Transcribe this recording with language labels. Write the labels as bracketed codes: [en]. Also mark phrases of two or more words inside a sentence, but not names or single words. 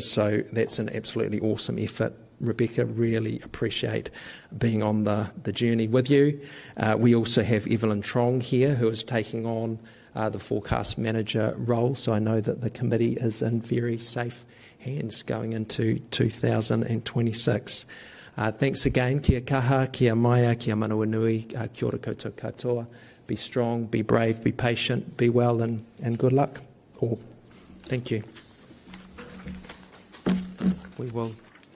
[en] So that's an absolutely awesome effort. Rebecca, really appreciate being on the journey with you. We also have Evelyn Trong here, who is taking on the Forecast Manager role, so I know that the committee is in very safe hands going into 2026. Thanks again, [mi] kia kaha, kia maia, kia manawanui, kia ora koutou katoa. [en] Be strong, be brave, be patient, be well, and good luck all. Thank you. We will